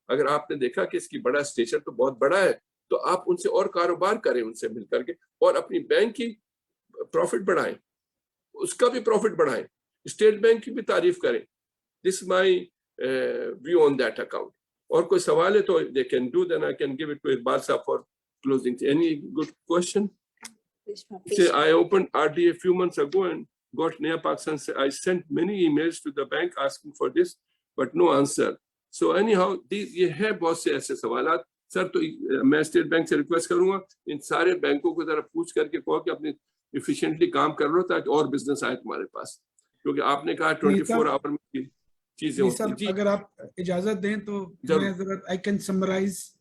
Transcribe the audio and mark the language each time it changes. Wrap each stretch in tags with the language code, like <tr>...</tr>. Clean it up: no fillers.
<hi>अगर आपने देखा कि इसकी बड़ा स्टेशन तो बहुत बड़ा है, तो आप उनसे और कारोबार करें उनसे मिल करके, और अपनी बैंक की प्रॉफिट बढ़ाएं, उसका भी प्रॉफिट बढ़ाएं, स्टेट बैंक की भी तारीफ करें।</hi> <en>This my view on that account.</en> <hi>और कोई सवाल है तो</hi> <en>They can do, then I can give it to Iqbal sahab for closing. Any good question? I opened RDA a few months ago and got Naya Pakistan. I sent many emails to the bank asking for this, but no answer. So anyhow,</en> <hi>ये है बहुत से ऐसे सवालात sir. तो मैं state bank से request करूंगा, इन सारे बैंकों को जरा पूछ करके कहो कि अपने इफिशिएंटली काम कर लो ताकि और बिजनेस आए तुम्हारे पास, क्योंकि आपने कहा 24 आवर में चीजें होती हैं। अगर आप इजाजत दें तो मैं जरा</hi> <en>I can summarise</en>